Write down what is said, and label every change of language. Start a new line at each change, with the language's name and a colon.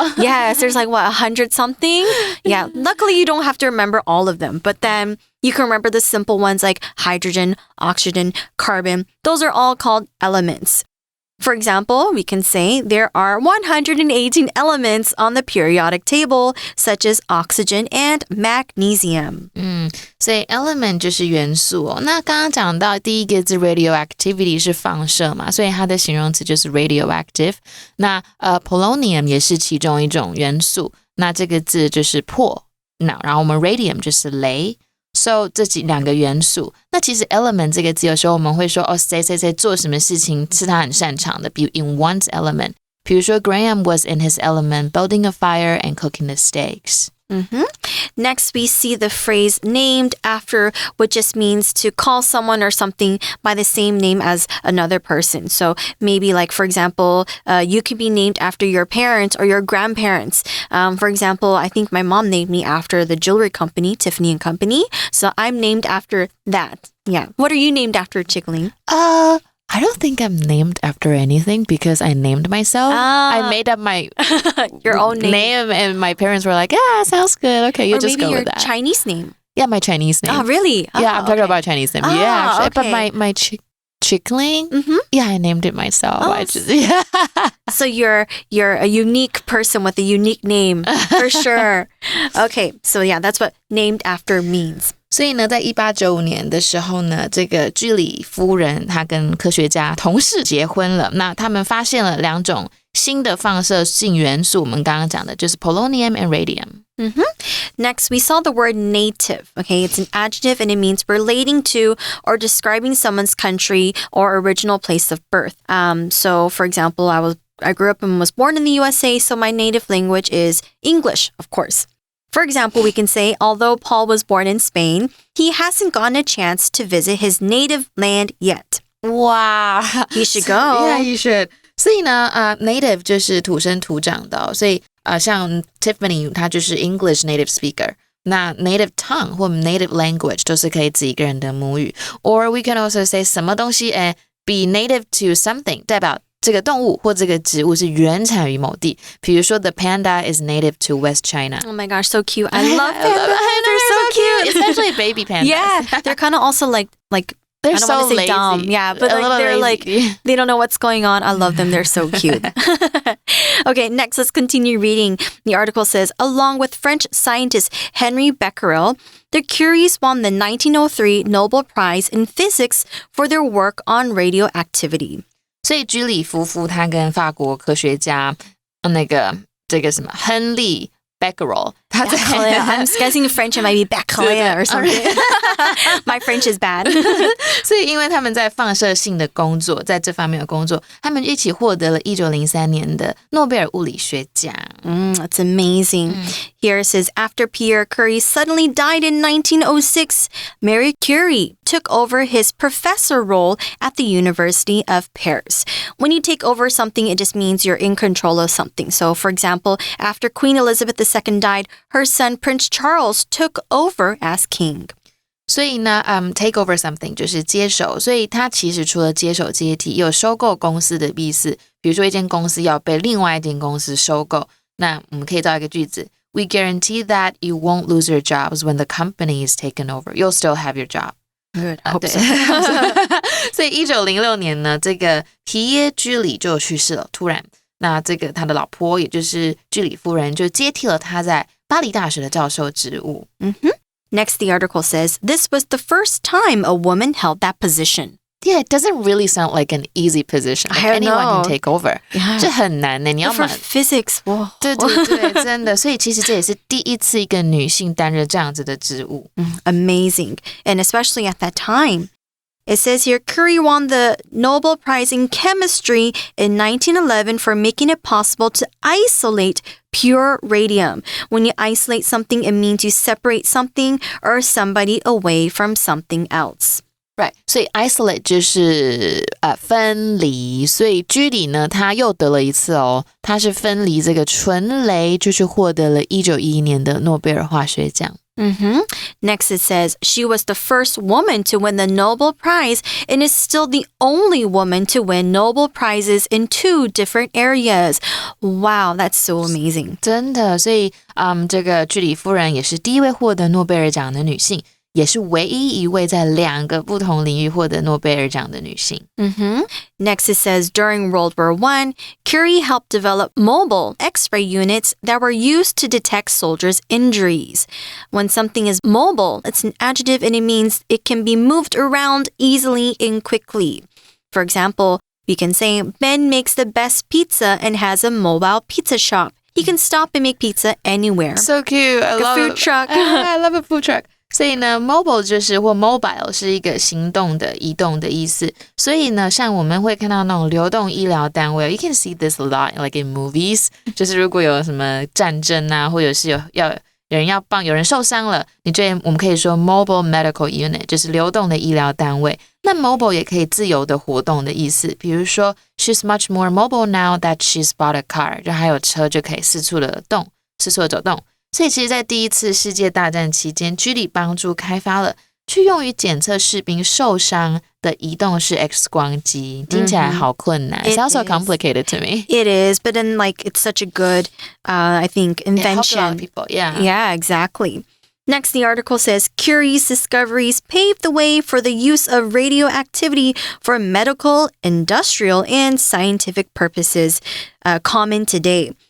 English: Yes, there's like 100 something? Yeah, luckily you don't have to remember all of them, but then you can remember the simple ones like hydrogen, oxygen, carbon. Those are all called elements. For example, we can say there are 118 elements on the periodic table, such as oxygen and magnesium.
Chinese: 所以 element 就是元素哦。那刚刚讲到第一个字 radioactivity 是放射嘛，所以它的形容词就是 radioactive。那polonium 也是其中一种元素，那这个字就是破。那然后我们 radium 就是镭。So 这两个元素，那其实 element 这个字有时候我们会说谁谁谁做什么事情是他很擅长的，比如
English: in one's element。
Chinese: 比如说
English: Graham was in his element building a fire and cooking the steaks. Next, we see the phrase named after, which just means to call someone or something by the same name as another person. So maybe like, for example, you could be named after your parents or your grandparents. For example, I think my mom named me after the jewelry company, Tiffany & Company. So I'm named after that. Yeah. What are you named after, Chickling? I don't think I'm named after anything because I named myself. I made up my your own name and my parents were like, yeah, sounds good. Okay, you just go with that. Or maybe your Chinese name. Yeah, my Chinese name. Oh, really? Yeah, I'm talking about Chinese name. Yeah, actually. Okay. But my Chickling, yeah, I named it myself. So you're a unique person with a unique name, for sure. Okay, so yeah, that's what named after means.
Chinese: 所以呢，在1895年的时候呢，这个居里夫人她跟科学家同事结婚了。那他们发现了两种新的放射性元素，我们刚刚讲的就是 polonium and radium.
English: Next, we saw the word native. Okay, it's an adjective and it means relating to or describing someone's country or original place of birth. So, for example, I grew up and was born in the USA, so my native language is English, of course. For example, we can say, although Paul was born in Spain, he hasn't gotten a chance to visit his native land yet. Wow. He should go. Yeah, you should.
Chinese: 所以呢native 就是土生土长的所以像 Tiffany 她就是
English: English native speaker.
Chinese: 那 native tongue 或 native language 都是可以指一个人的母语。
English: Or we can also say
Chinese: 什么东西be native to something 代表这个动物或这个植物是原产于某地，比如说
English: the panda is native to West China. Oh my gosh, so cute. I love pandas. They're so cute. Especially baby pandas. Yeah, they're kind of also like they're I don't so want to say lazy. dumb. Yeah, but they're lazy. like, they don't know what's going on. I love them. They're so cute. Okay, next, let's continue reading. The article says, along with French scientist Henri Becquerel, the Curies won the 1903 Nobel Prize in Physics for their work on radioactivity.
Chinese: 所以居里夫妇他跟法国科学家这个什么亨利 Becquerel， 他在
English: I'm guessing French it might be Becquerel or something. My French is bad.
Chinese: 所以因为他们在放射性的工作，在这方面的工作，他们一起获得了1903年的诺贝尔物理学奖。
English: That's amazing. Here it says, after Pierre Curie suddenly died in 1906, Marie Curie took over his professor role at the University of Paris. When you take over something, it just means you're in control of something. So, for example, after Queen Elizabeth II died, her son Prince Charles took over as king.
Chinese: 所以呢take over something 就是接手，所以它其实除了接手接替，有收购公司的意思。比如说一间公司要被另外一间公司收购，那我们可以造一个句子
English: We guarantee that you won't lose your jobs when the company is taken over. You'll still have your job. Good, I hope so.
Chinese: 所以1906年呢，这个皮耶居里就去世了，突然。那这个他的老婆，也就是居里夫人，就接替了他在巴黎大学的教授职务。
English: Next, the article says, this was the first time a woman held that position. Yeah, it doesn't really sound like an easy position. Like anyone can take over.
Chinese: 这很难的，你要
English: For physics, whoa.
Chinese: 对对对，真的。所以其实这也是第一次一个女性担任这样子的职务。
English: Amazing. And especially at that time. It says here, Curie won the Nobel Prize in Chemistry in 1911 for making it possible to isolate pure radium. When you isolate something, it means you separate something or somebody away from something else.
Chinese: Right, 所以 isolate 就是分离，所以居里呢，他又得了一次哦，他是分离这个纯镭，就是获得了1911年的诺贝尔化学奖。
English: Next, it says, she was the first woman to win the Nobel Prize and is still the only woman to win Nobel Prizes in 2 different areas. Wow, that's so amazing.
Chinese: 真的，所以这个居里夫人也是第一位获得诺贝尔奖的女性，也是唯一一位在2个不同领域获得诺贝尔奖的女性。
English: Next it says, during World War I, Curie helped develop mobile X-ray units that were used to detect soldiers' injuries. When something is mobile, it's an adjective and it means it can be moved around easily and quickly. For example, we can say, Ben makes the best pizza and has a mobile pizza shop. He can stop and make pizza anywhere. So cute. I Like love a food truck. I love a food truck.
Chinese: 所以呢 mobile 就是或 mobile 是一个行动的移动的意思，所以呢像我们会看到那种流动医疗单位
English: you can see this a lot like in movies
Chinese: 就是如果有什么战争啊或者是有人要帮有人受伤了，我们可以说
English: mobile medical unit
Chinese: 就是流动的医疗单位。那 mobile 也可以自由的活动的意思，比如说
English: she's much more mobile now that she's bought a car
Chinese: 就还有车就可以四处的走动。所以其实在第一次世界大战期间，居里帮助开发了去用于检测士兵受伤的移动式 X 光机，听起来好困难。
English: It's also complicated to me. It is, but then like it's such a good, I think, invention. It helped a lot of people, yeah. Yeah, exactly. Next, the article says, Curie's discoveries paved the way for the use of radioactivity for medical, industrial, and scientific purposes, common today.